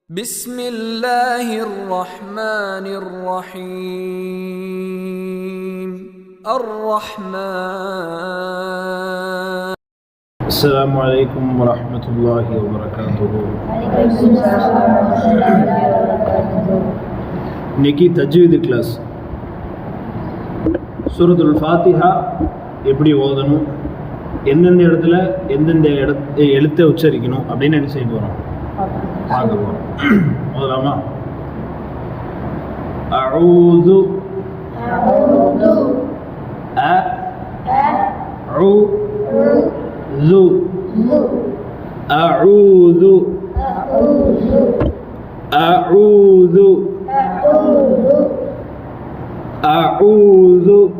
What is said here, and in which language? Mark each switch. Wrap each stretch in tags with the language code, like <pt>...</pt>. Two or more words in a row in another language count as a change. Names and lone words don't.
<ar>بسم الله الرحمن الرحيم الرحمن. السلام عليكم ورحمة الله وبركاته.</ar> <ta>இன்னைக்கு தஜ்வீது கிளாஸ். சூரத்துல் ஃபாத்திஹா எப்படி ஓதணும், எந்தெந்த இடத்துல எந்தெந்த எழுத்தை உச்சரிக்கணும் அப்படின்னு என்ன செய்ய போகிறோம் பார்க்க போகிறோம்.</ta> <ar>ஓதலாமா? அஊது أعوذ أعوذ أعوذ</ar>